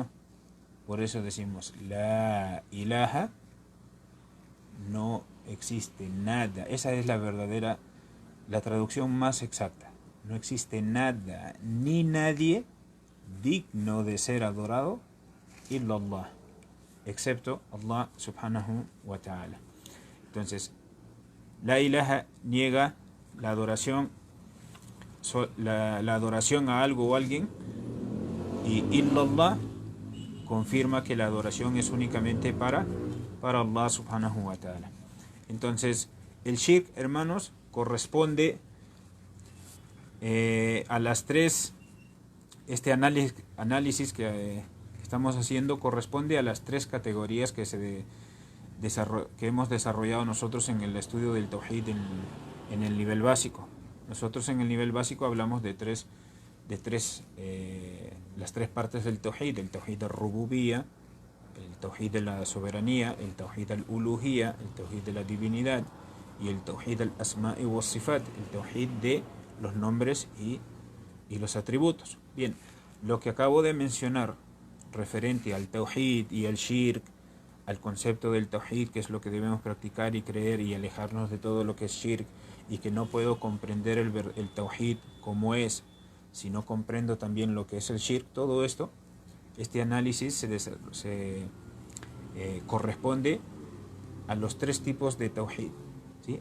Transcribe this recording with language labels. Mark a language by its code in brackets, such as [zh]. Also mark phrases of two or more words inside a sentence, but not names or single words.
[es] Por eso decimos, [ar] لا إله, [es] no existe nada. Esa es la verdadera, la traducción más exacta. No existe nada ni nadie digno de ser adorado illallah, excepto [ar] الله سبحانه وتعالى. [es] Entonces, [ar] لا إله [es] niega la adoración, la adoración a algo o alguien, y illallah confirma que la adoración es únicamente para [ar] الله سبحانه وتعالى. [es] Entonces, el shirk, hermanos, corresponde a las tres, este análisis que estamos haciendo corresponde a las tres categorías que hemos desarrollado nosotros en el estudio del Tawhid en el nivel básico. Nosotros en el nivel básico hablamos de las tres partes del Tawhid: el [ar] توحيد الربوبية, [es] el Tawhid de la soberanía, el [ar] توحيد الألوهية, [es] el Tawhid de la divinidad, y el [ar] توحيد الأسماء وصفات, [es] el Tawhid de los nombres y los atributos. Bien, lo que acabo de mencionar referente al Tawhid y al Shirk, al concepto del Tawhid, que es lo que debemos practicar y creer y alejarnos de todo lo que es Shirk, y que no puedo comprender el Tawhid como es si no comprendo también lo que es el Shirk, todo esto, este análisis corresponde a los tres tipos de Tawhid, ¿sí?